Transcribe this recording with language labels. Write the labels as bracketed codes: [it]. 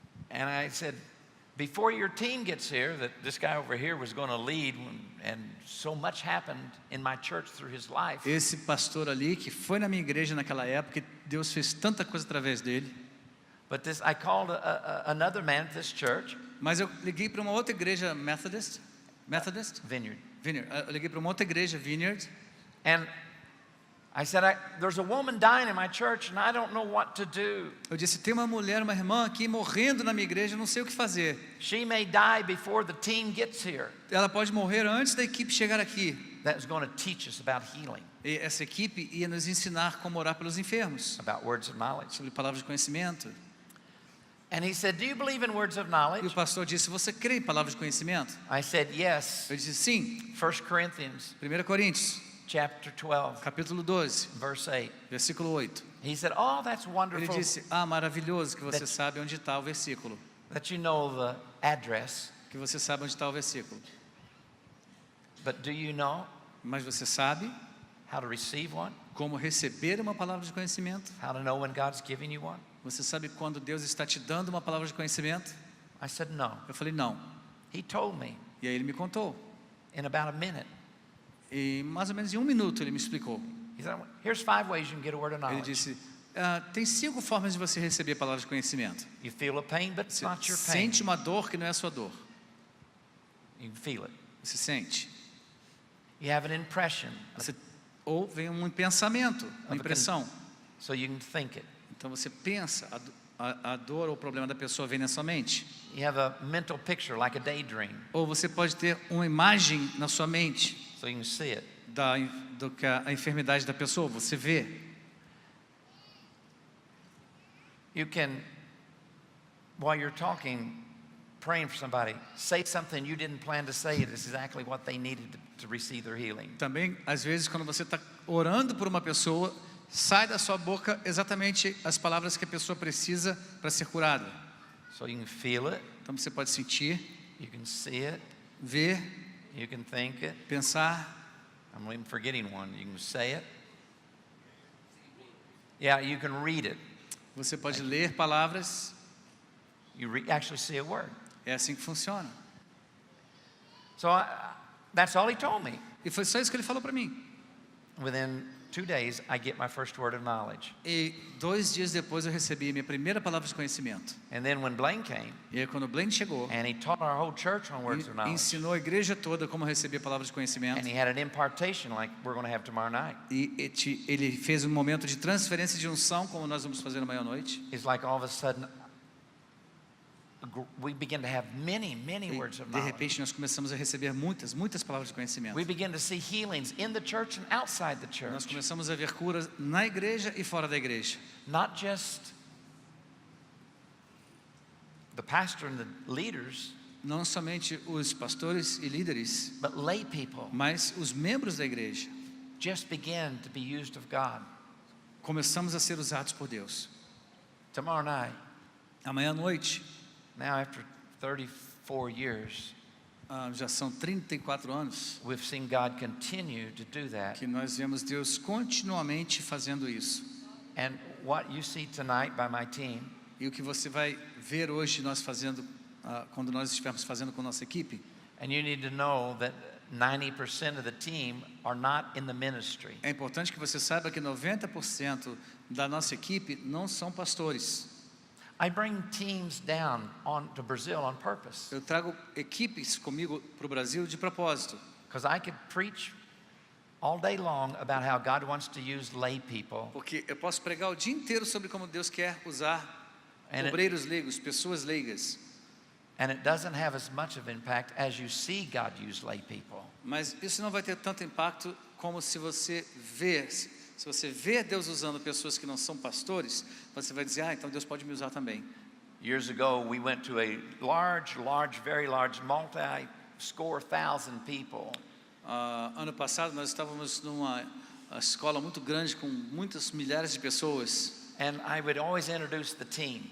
[en] And I said, before your team gets here, that this guy over here was going to lead, and so much happened in my church through his life. [pt] Esse pastor ali, que foi na minha igreja naquela época, e Deus fez tanta coisa através dele. [en] But I called another man at this church. [pt] Mas eu liguei para uma outra igreja Methodist, [en] Vineyard. [pt] Vineyard. Eu liguei para uma outra igreja Vineyard. [en] And I said, there's a woman dying in my church and I don't know what to do. [pt] Eu disse, tem uma mulher, uma irmã aqui morrendo na minha igreja, eu não sei o que fazer. [en] She may die before the team gets here. [pt] Ela pode morrer antes da equipe chegar aqui. [en] That was going to teach us about healing, [pt] E essa equipe ia nos ensinar como orar pelos enfermos, [en] about words of knowledge. [pt] sobre palavras de conhecimento. [en] And he said, do you believe in words of [pt] E o [en] knowledge? [pt] pastor disse, você crê em palavras de conhecimento? [en] I said, yes. [pt] Eu disse, sim. [en] 1 Corinthians [pt] 1 Coríntios, [en] chapter 12, [pt] capítulo 12, [en] verse 8. [pt] versículo 8. [en] He said, oh, that's [pt] Ele [en] wonderful [pt] disse, maravilhoso que você sabe onde está o versículo. [en] that you know the address, [pt] Que você sabe onde está o versículo. [en] but do you know [pt] Mas você sabe [en] how to receive one? [pt] como receber uma palavra de conhecimento? [en] How to know when God's giving you one? [pt] Você sabe quando Deus está te dando uma palavra de conhecimento? [en] I said, no. [pt] Eu falei, não. [en] He told me [pt] E aí ele me contou. [en] in about a minute. [pt] E mais ou menos em 1 minuto ele me explicou. [en] He said, here's 5 ways you can get a word of [pt] Ele [en] knowledge. [pt] disse, tem 5 formas de você receber palavras de conhecimento. [en] You feel a pain, but it's [pt] Você [en] not your pain. [pt] sente uma dor que não é a sua dor. [en] You can feel it. [pt] Você sente. [en] You have an impression, [pt] Ou vem um pensamento, uma impressão. [en] so you can think it. [pt] Então você pensa, a dor ou o problema da pessoa vem na sua mente. [en] You have a mental picture, like a daydream, [pt] Ou você pode ter uma imagem na sua mente [en] so you can see it. [pt] do que a enfermidade da pessoa, você vê. [en] You can, while you're talking, praying for somebody, say something you didn't plan to say. It's exactly what they needed to receive their healing. [pt] Também, às vezes, quando você está orando por uma pessoa, sai da sua boca exatamente as palavras que a pessoa precisa para ser curada. [en] So you can feel it, [pt] Então você pode sentir, [en] you can see it, [pt] ver, [en] you can think it. [pt] pensar. [en] I'm even forgetting one. You can say it. Yeah, you can read it. [pt] Você pode ler palavras. [en] You actually see a word. [pt] É assim que funciona. [en] So that's all he told me. [pt] E foi só isso que ele falou para mim. [en] Within 2 days, I get my first word of knowledge. [pt] E 2 dias depois eu recebi a minha primeira palavra de conhecimento. [en] And then when Blaine came, [pt] E aí quando o Blaine chegou, [en] and he taught our whole church on words of knowledge, [pt] ensinou a igreja toda como receber palavras de conhecimento. [en] and he had an impartation like we're going to have tomorrow night. [pt] E ele fez um momento de transferência de unção, como nós vamos fazer amanhã à noite. [en] It's like all of a sudden, we begin to have many [pt] E, [en] words of [pt] de [en] knowledge. [pt] repente nós começamos a receber muitas palavras de conhecimento. [en] We begin to see healings in the church and outside the [pt] Nós [en] church. [pt] começamos a ver curas na igreja e fora da igreja. [en] Not just the pastor and the leaders, [pt] Não somente os pastores e líderes, [en] but lay people [pt] mas os membros da igreja. [en] just begin to be used of God. [pt] Começamos a ser usados por Deus. [en] Tomorrow night, [pt] Amanhã à noite, [en] now after 34 years, [pt] já são 34 anos [en] we've seen God continue to do that. [pt] que nós vemos Deus continuamente fazendo isso. [en] And what you see tonight by my team [pt] E o que você vai ver hoje nós fazendo, quando nós estivermos fazendo com a nossa equipe, [en] and you need to know that 90% of the team are not in the ministry. [pt] é importante que você saiba que 90% da nossa equipe não são pastores. [en] I bring teams down to Brazil on purpose [pt] Eu trago equipes comigo para o Brasil de propósito, [en] because I could preach all day long about how God wants to use lay people. [pt] porque eu posso pregar o dia inteiro sobre como Deus quer usar [en] And [pt] obreiros leigos, pessoas leigas, [en] and it doesn't have as much of impact as you see God use lay people. [pt] mas isso não vai ter tanto impacto como se você vê Deus usando pessoas que não são pastores, você vai dizer, então Deus pode me usar também. [en] Years ago, we went to a large, very large, multi-score thousand people [pt] ano passado nós estávamos numa escola muito grande com muitas milhares de pessoas. [en] And I would always introduce the team